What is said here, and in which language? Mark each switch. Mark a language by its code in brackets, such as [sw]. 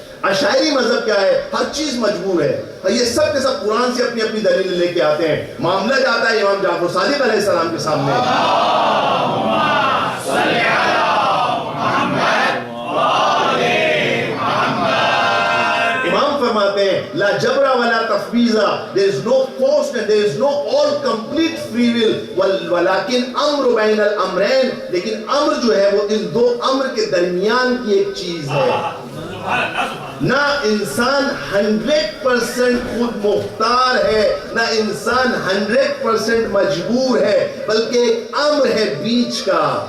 [ur] اشاعری مذہب کیا ہے؟ ہر چیز مجبور ہے. یہ سب کے سب قرآن سے اپنی اپنی دلیل لے کے آتے ہیں. معاملہ جاتا ہے امام جعفر صادق علیہ السلام کے سامنے. فرماتے ہیں [ar] لا جبر ولا تفویض. [en] there is no force and there is no all complete free will. [ar] ولكن امر بین الامرین. [ur] لیکن امر جو ہے وہ ان 2 امر کے درمیان کی ایک چیز ہے. نہ انسان 100% خود مختار ہے، نہ انسان 100% مجبور ہے، بلکہ ایک امر ہے بیچ کا.